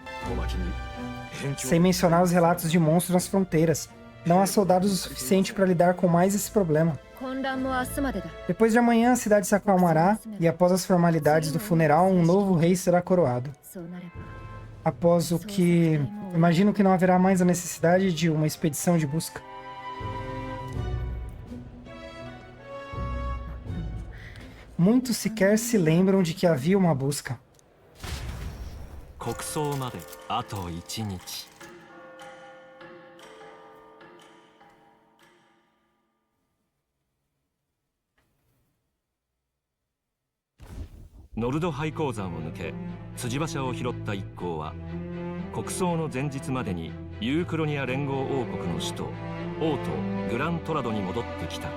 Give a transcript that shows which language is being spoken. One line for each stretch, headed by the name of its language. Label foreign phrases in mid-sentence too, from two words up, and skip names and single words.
Japanese: おまけに辺境
Portuguese: Sem mencionar os relatos de monstros nas fronteiras. Não há soldados o suficiente para lidar com mais esse problema.
Japanese: 混乱も明日までだ
Portuguese: Depois de amanhã, a cidade se acalmará e após as formalidades do funeral, um novo rei será coroado.
Japanese: そうなれば
Portuguese: Após o que... Imagino que não haverá mais a necessidade de uma expedição de busca. Muitos sequer se lembram de que havia uma busca.
Japanese: 国葬まであと1日 ノルド廃鉱山を抜け辻馬車を拾った一行は国葬の前日までにユークロニア連合王国の首都オート・グラントラドに戻ってきた。